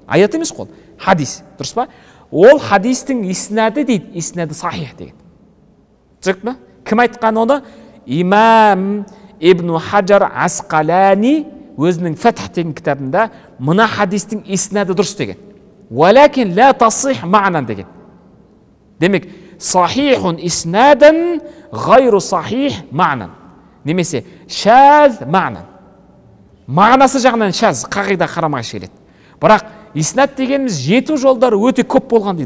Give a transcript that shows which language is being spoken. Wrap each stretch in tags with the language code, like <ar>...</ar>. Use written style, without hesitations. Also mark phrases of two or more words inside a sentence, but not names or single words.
<kk>Аят емес қой, хадис. Дұрыс па? Ол хадистің иснады дейді, иснады сахих деген. Түсінікті ме? Кім айтқан оны? Имам Ибн Хаджар Асқалани өзінің Фатх деген кітабында мына хадистің иснады дұрыс деген.</kk> <ar>ولكن لا تصح معنى деген. Демек, صحيح إسنادا غير صحيح معنى. Немесе شاذ معنى.</ar> <kk>Мағынасы жағынан шаз, қағида қарамағыш келеді. Бірақ иснад дегеніміз жету жолдары өте көп болған дейді.</kk>